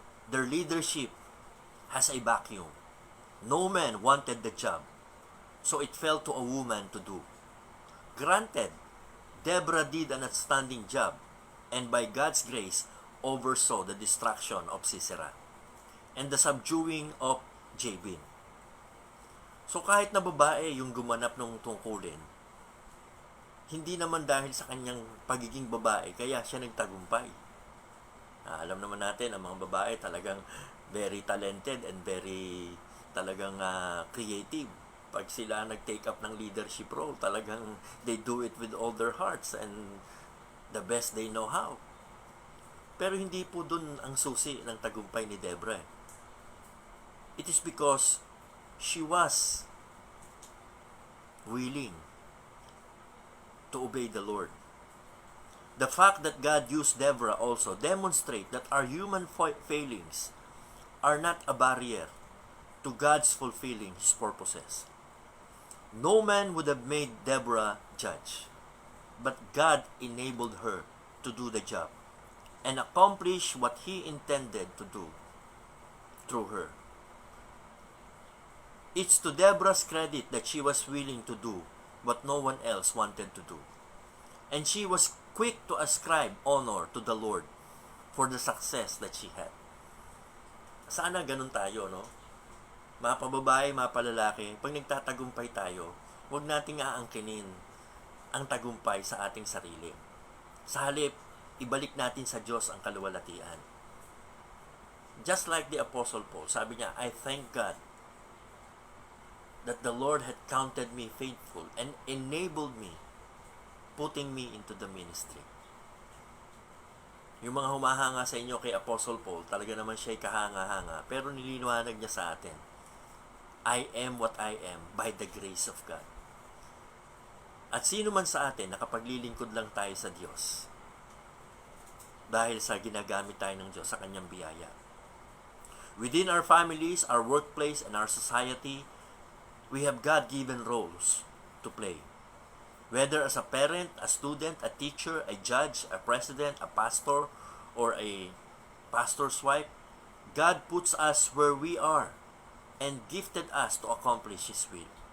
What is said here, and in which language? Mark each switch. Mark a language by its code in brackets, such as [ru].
[en] Their leadership has a vacuum. No man wanted the job, so it fell to a woman to do. Granted, Deborah did an outstanding job, and by God's grace, oversaw the destruction of Sisera and the subduing of Jabin. [tl] So kahit na babae yung gumanap ng tungkulin, hindi naman dahil sa kanyang pagiging babae, kaya siya nagtagumpay. Alam naman natin, ang mga babae talagang [en] very talented and very [tl] talagang creative. Pag sila nag-take up ng leadership role, talagang [en] they do it with all their hearts and the best they know how. [tl] Pero hindi po dun ang susi ng tagumpay ni Deborah. [en] It is because she was willing to obey the Lord. The fact that God used Deborah also demonstrate that our human failings are not a barrier to God's fulfilling His purposes. No man would have made Deborah judge, but God enabled her to do the job and accomplish what He intended to do through her. It's to Deborah's credit that she was willing to do what no one else wanted to do. And she was quick to ascribe honor to the Lord for the success that she had. [tl] Sana ganun tayo, no? Mga pababae, mga palalaki, pag nagtatagumpay tayo, huwag nating aangkinin ang tagumpay sa ating sarili. Sa halip, ibalik natin sa Diyos ang kaluwalhatian. [en] Just like the Apostle Paul, [tl] sabi niya, [en] I thank God that the Lord had counted me faithful and enabled me, putting me into the ministry. [tl] Yung mga humahanga sa inyo kay Apostle Paul, talaga naman siya'y kahanga-hanga, pero nililiwanag niya sa atin, [en] I am what I am by the grace of God. [tl] At sino man sa atin, nakapaglilingkod lang tayo sa Diyos dahil sa ginagamit tayo ng Diyos sa Kanyang biyaya. [en] Within our families, our workplace, and our society, we have God-given roles to play. Whether as a parent, a student, a teacher, a judge, a president, a pastor, or a pastor's wife, God puts us where we are and gifted us to accomplish His will.